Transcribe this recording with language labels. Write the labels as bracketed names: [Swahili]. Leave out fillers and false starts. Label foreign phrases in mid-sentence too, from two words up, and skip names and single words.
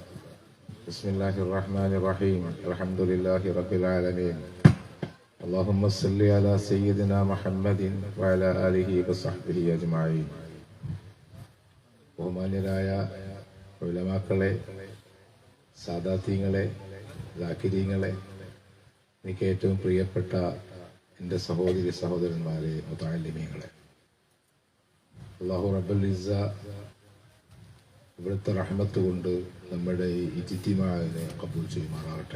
[Arabic] بسم الله الرحمن الرحيم. الحمد لله رب العالمين. اللهم صل على سيدنا محمد وعلى آله وصحبه أجمعين. [Malayalam] ബഹുമാന്യരായ ഉലമാക്കളെ, സാദാത്യങ്ങളെ, ലാക്കിരീങ്ങളെ, എനിക്ക് ഏറ്റവും പ്രിയപ്പെട്ട എൻ്റെ സഹോദരി സഹോദരന്മാരെ, മുതഅല്ലിമീങ്ങളെ, [Arabic] الله رب العزة [Malayalam] ഇവിടുത്തെ റഹ്മത്ത് കൊണ്ട് നമ്മുടെ ഈ ഇജ്തിമാഇനെ ഖബൂൽ ചെയ്യുമാറാകട്ടെ.